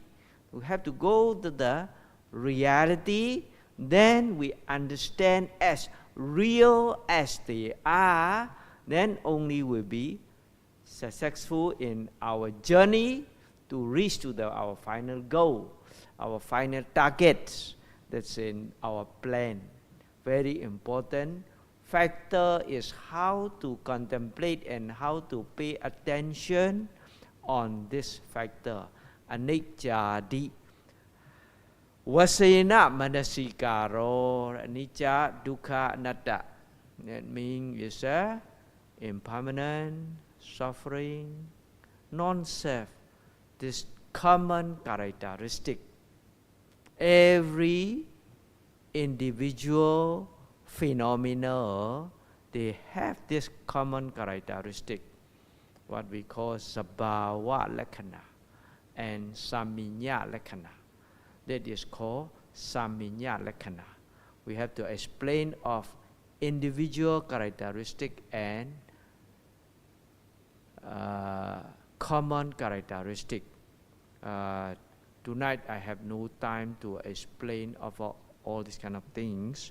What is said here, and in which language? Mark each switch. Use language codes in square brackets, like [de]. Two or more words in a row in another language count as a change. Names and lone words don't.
[en] We have to go to the reality, then we understand as real as they are, then only will be successful in our journey to reach to our final goal, our final targets. That's in our plan. Very important factor is how to contemplate and how to pay attention on this factor. [pi] Anicca Vasena manasikaro, anicca, dukkha, anatta. [en] That means it's impermanent, suffering, non-self. This common characteristic. Every individual phenomena, they have this common characteristic, what we call [pi] sabhava lakkhana [en] and [pi] saminya lakkhana. [en] That is called [pi] saminya lakkhana. [en] We have to explain of individual characteristic and common characteristic. Tonight I have no time to explain of all these kind of things.